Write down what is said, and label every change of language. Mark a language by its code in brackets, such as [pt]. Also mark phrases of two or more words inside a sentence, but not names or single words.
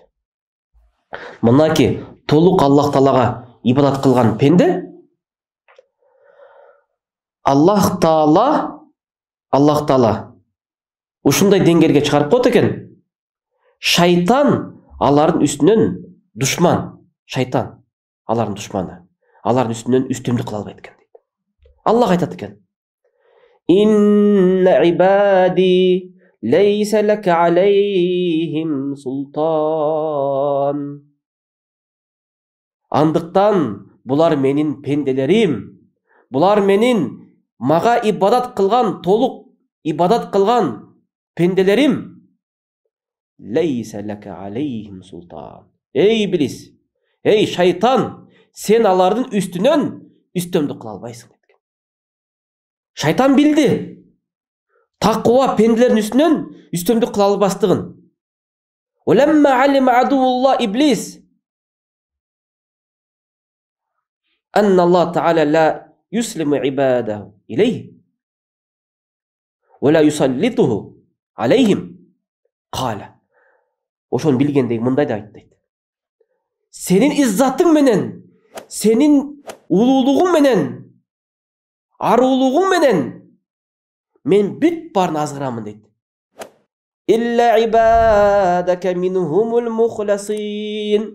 [ky] Мынаки толук Аллах Таалага ибадат кылган пенде Аллах Таала ушундай деңгээлге чыгарып коет экен. Шайтан алардын үстүнөн душман, шайтан алардын душманы, алардын үстүнөн үстөмдүк кыла албайт экен дейт. Аллах айтат экен: [ar] إن عبادي ليس لك عليهم سلطان. [ky] Андыктан булар менин пенделерим, булар менин мага ибадат кылган, толук ибадат кылган пенделерим. [ar] ليس لك عليهم سلطان. [ky] Эй иблис, эй шайтан, сен алардын үстүнөн үстөмдүк кыла албайсың деп. Шайтан билди таква пенделердин үстүнөн үстөмдүк кыла албастыгын. [ar] ولما علم عدو الله إبليس أن الله تعالى لا يسلم عباده إليه ولا يسلطه عليهم قال. [ky] Ошону билгендей мындай да айтты. Сенин иззатың менен, сенин улуулугуң менен, арулугуң менен мен бүт барын азгырамын дейт. [ar] إلا عبادك منهم المخلصين.